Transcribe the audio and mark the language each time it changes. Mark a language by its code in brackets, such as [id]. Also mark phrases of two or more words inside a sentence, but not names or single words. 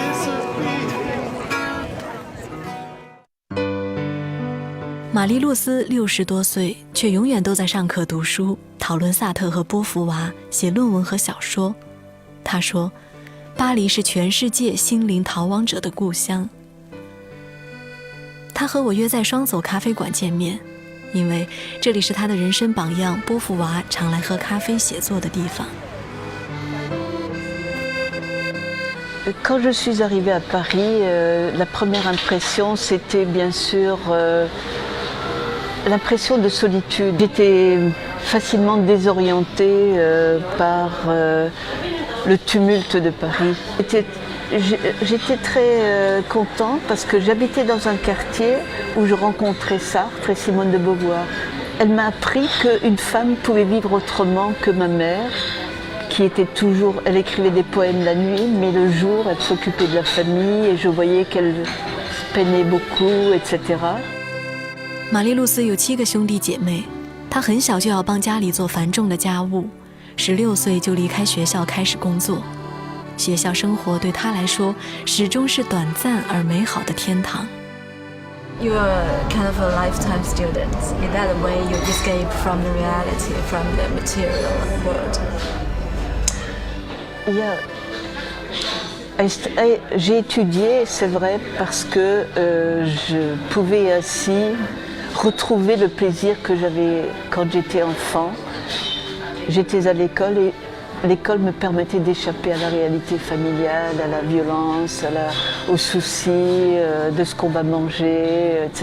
[zh] 玛丽露丝60多岁，却永远都在上课读书，讨论萨特和波伏娃，写论文和小说。她说，巴黎是全世界心灵逃亡者的故乡。她和我约在双走咖啡馆见面，因为这里是她的人生榜样波伏娃常来喝咖啡写作的地方。 [fr] Quand je suis arrivée à Paris, la première impression, c'était bien sûr l'impression de solitude. J'étais facilement désorientée par le tumulte de Paris. J'étais très contente parce que j'habitais dans un quartier où je rencontrais Sartre et Simone de Beauvoir. Elle m'a appris qu'une femme pouvait vivre autrement que ma mère, qui était toujours, elle écrivait des poèmes la nuit, mais le jour, elle s'occupait de la famille et je voyais qu'elle peinait beaucoup, etc. [zh] 玛丽露丝有7个兄弟姐妹，她很小就要帮家里做繁重的家务，16岁就离开学校开始工作。学校生活对她来说始终是短暂而美好的天堂。 [en] You are kind of a lifetime student. In that way, you escape from the reality, from the material world. [fr] J'ai étudié, c'est vrai, parce que je pouvais ainsi retrouver le plaisir que j'avais quand j'étais enfant. J'étais à l'école et l'école me permettait d'échapper à la réalité familiale, à la violence, aux soucis de ce qu'on va manger, etc.